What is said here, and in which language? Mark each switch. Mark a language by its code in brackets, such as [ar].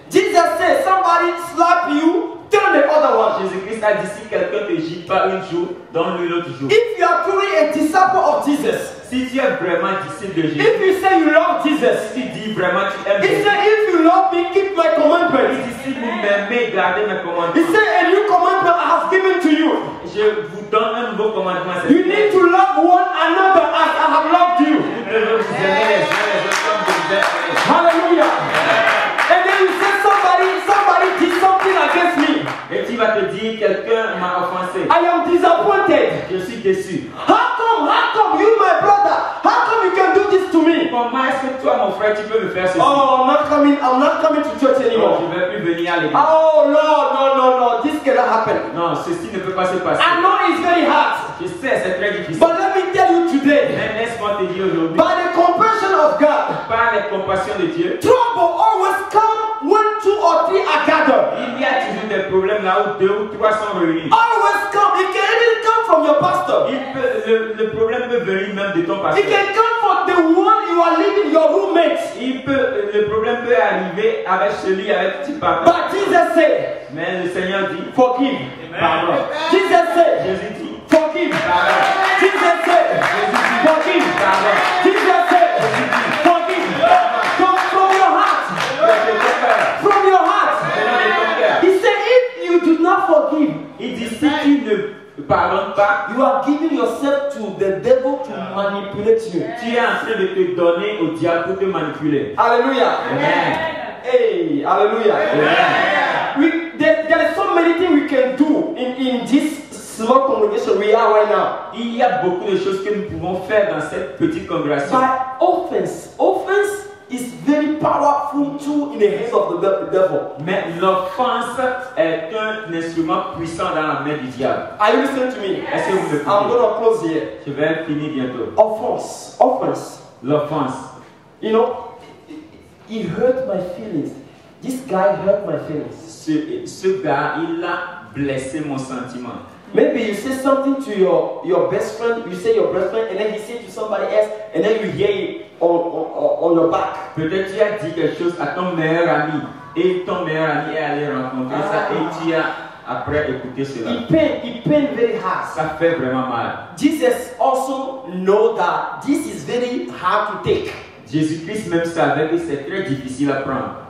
[en] Jesus said, somebody slap you, turn the other one. [fr] Jésus-Christ a dit, si quelqu'un te gifle pas un jour, donne-lui l'autre jour. [en] If you are truly a disciple of Jesus, [fr] Si tu es vraiment disciple de Jésus, [en] if you say you love Jesus, [fr] si tu dis vraiment tu aimes [en] he [fr] Jésus, [en] said, if you love me, keep my [fr] il [en] commandments. [fr] dit, si vous m'aimez, gardez mes [en] He [fr] commandements. [en] said, a new commandment I have given to you. [fr] Je vous donne un nouveau commandement. [en] You need to love one another as I have loved you. [fr] Vous devez vous aimer les uns les autres comme je vous ai aimé. Hallelujah. [en] And then you say somebody did something against me. [fr] Et tu vas te dire, quelqu'un m'a offensé. [en] I am disappointed. [fr] Je suis déçu. [en] How come you, my brother? How come you can do this to me? [fr] Comment est-ce que toi, mon frère, tu peux me faire ceci? [en] Oh, I'm not coming to church [fr] Non, [en] anymore. [fr] je ne vais plus venir à l'église. [en] Oh no, this cannot happen. [fr] Non, ceci ne peut pas se passer. [en] I know it's very hard. [fr] Je sais, c'est très difficile. [en] But let me tell you today, [fr] Mais laisse-moi te dire aujourd'hui, [en] by the compassion of God, [fr] par la compassion de Dieu, [en] trouble always come when 2 or 3 are gathered. [fr] il y a toujours des problèmes là où 2 ou 3 sont réunis. [en] Always come. It can even come from your pastor. [fr] Le problème peut venir même de ton [en] It [fr] pasteur. [en] can come from the one you you are leaving your roommate. [fr] Le problème peut arriver avec celui avec qui tu parles. [en] But Jesus said, [fr] Mais le Seigneur dit, [en] forgive. [fr] pardon. [en] Jesus said, [fr] Jésus dit, [en] forgive. [fr] pardon. [en] Jesus said, forgive. [fr] Pardon. [en] Jesus said, forgive. From your heart. From your heart. He said, if you do not forgive, [fr] Il dit, si tu ne pardonnes pas, [en] you are giving yourself to the devil to manipulate you. [fr] tu es en train de te donner au diable pour te manipuler. Hallelujah. Amen. Hey, hallelujah. Amen. [en] There are so many things we can do in this small congregation we are right now. [fr] Il y a beaucoup de choses que nous pouvons faire dans cette petite congrégation. [en] But offense is very powerful tool in the hands of the devil. [fr] Mais l'offense est un instrument puissant dans la main du diable. [en] Are you listening to me? [fr] Est-ce que vous me écoutez? [en] going to close here. [fr] Je vais finir bientôt. [en] Offense. [fr] L'offense. [en] You know, it hurt my feelings. This guy hurt my feelings. [fr] Ce gars, il a blessé mon sentiment. [en] Maybe you say something to your best friend, you say your best friend, and then he say to somebody else, and then you hear it on your back. [fr] Peut-être tu as dit quelque chose à ton meilleur ami, et ton meilleur ami est allé rencontrer ça, et tu as après écouté cela. [en] It pain very hard. [fr] Ça fait vraiment mal. [en] Jesus also know that this is very hard to take. [fr] Jésus-Christ même savait que c'est très difficile à prendre.